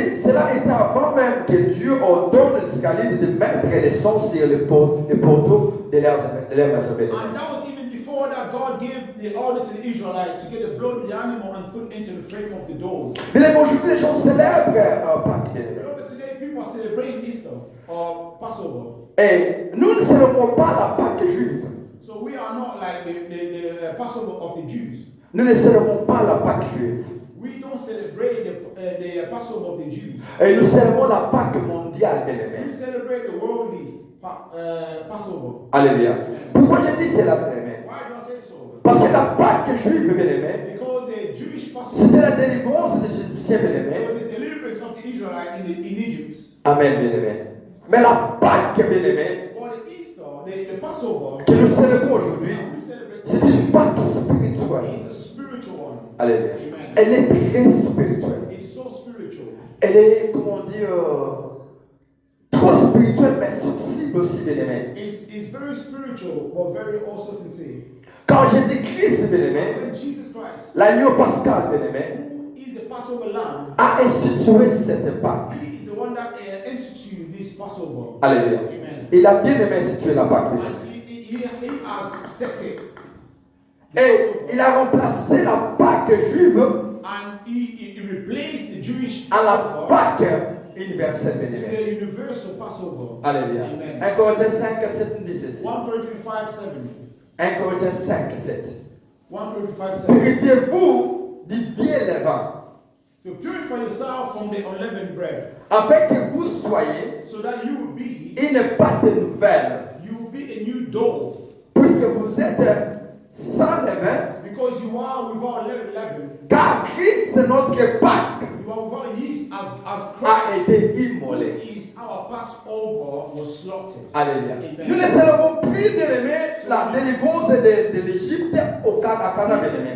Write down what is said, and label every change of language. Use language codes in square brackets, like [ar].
[fr] Cela était avant même que Dieu ordonne aux Israélites de mettre les sons sur les poteaux de leur maison. [en] And that was even before that God gave the order to the Israelites to get the blood of the animal and put into the frame of the doors. [fr] Mais aujourd'hui, les gens célèbrent Pâques, bien aimé. [en] But today people are celebrating Easter or Passover. [fr] Et nous ne célébrons pas la Pâque juive. [en] So we are not like the Passover of the Jews. [fr] Nous ne célébrons pas la Pâque juive. [en] We don't celebrate the Passover of the Jews. [fr] Et nous célébrons la Pâque mondiale, bien aimé. [en] We celebrate the worldly Passover. [fr] Alléluia. Pourquoi j'ai dit cela, bien aimé? [en] Why do I say so? [fr] Parce que la Pâque juive, bien aimé, [en] Because the Jewish Passover, [fr] c'était la délivrance des Égyptiens, bien [en] there [fr] aimé. [en] was a deliverance of the Israelites in Egypt. [fr] Amen, bien aimé. Mais la Pâque, bien aimé, [en] Or the Easter, the Passover, [fr] que nous célébrons aujourd'hui, [en] we celebrate [fr] c'est une Pâque spirituelle. [en] is a spiritual one. [fr] Alléluia. Amen. Elle est très spirituelle. [en] It's so spiritual. [fr] Elle est, comment on dit, trop spirituelle, mais sensible aussi, bien aimé. [en] It's very spiritual, but very also sincere. [fr] Quand Jésus-Christ, bien aimé, [en] When Jesus Christ, [fr] l'agneau pascal, bien aimé, [en] who is the Passover lamb, [fr] a institué cette Pâque. [en] he is the one that instituted this Passover. [fr] Alléluia. Amen. Il a bien aimé instituer la Pâque. bien aimé. [en] And he has set it. [fr] Et il a remplacé la Pâque juive [en] And he replaced the Jewish [fr] à la [en] Passover [fr] Pâque universel, bien [en] to [fr] aimé. [en] the universal Passover. [fr] Alléluia. Amen. 1 Corinthiens 5, 7 nous dit ceci. [en] 1 Corinthians 5:7. [fr] 1 Corinthiens 5, 7. [en] 1 Corinthians 5:7. [fr] Purifiez-vous du vieil levain, [en] To purify yourself from the unleavened bread, [fr] afin que vous soyez [en] so that you will be [fr] une pâte nouvelle, [en] a new dough, [fr] puisque vous êtes sans levain, [en] because you are without leaven. [fr] car Christ, notre Pâque, [en] You are without yeast as [fr] a [en] Christ, [fr] été [en] who [fr] immolé. [en] is our Passover, was slaughtered. [fr] Alléluia. Amen. Nous ne célébrons plus, bien aimé, la délivrance de l'Égypte au Cana, bien aimé.